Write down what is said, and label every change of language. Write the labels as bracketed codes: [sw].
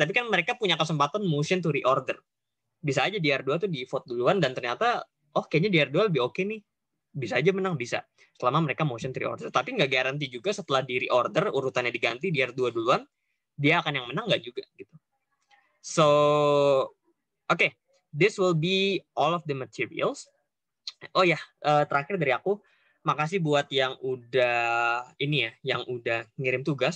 [id] Tapi kan mereka punya kesempatan motion to reorder. Bisa aja DR2 tuh di vote duluan dan ternyata kayaknya DR2 lebih oke nih. Bisa aja menang, bisa. Selama mereka motion to reorder. Tapi nggak garansi juga setelah di reorder, urutannya diganti, DR2 duluan, dia akan yang menang nggak juga. Gitu. So, okay. [en] This will be all of the materials. [id] Oh ya, terakhir dari aku, makasih buat yang udah ini ya, yang udah ngirim tugas.